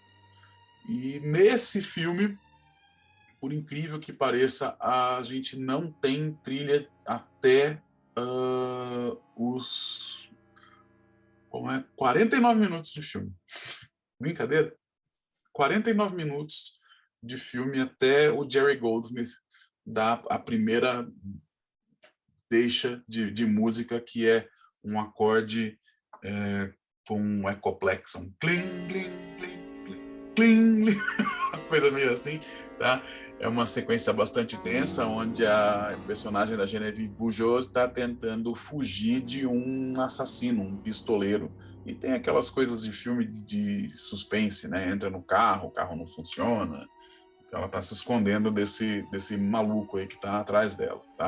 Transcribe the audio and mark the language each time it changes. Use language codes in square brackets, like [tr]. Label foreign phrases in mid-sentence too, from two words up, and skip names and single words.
[pt] E nesse filme, por incrível que pareça, a gente não tem trilha até os 49 minutos de filme. Brincadeira? 49 minutos de filme até o Jerry Goldsmith dar a primeira deixa de música, que é um acorde com um ecoplex, um cling, cling, cling, cling, cling, coisa meio assim, tá? É uma sequência bastante tensa, onde a personagem da Genevieve Bujold está tentando fugir de um assassino, um pistoleiro. E tem aquelas coisas de filme de suspense, né? Entra no carro, o carro não funciona, Ela está se escondendo desse maluco aí que está atrás dela, tá?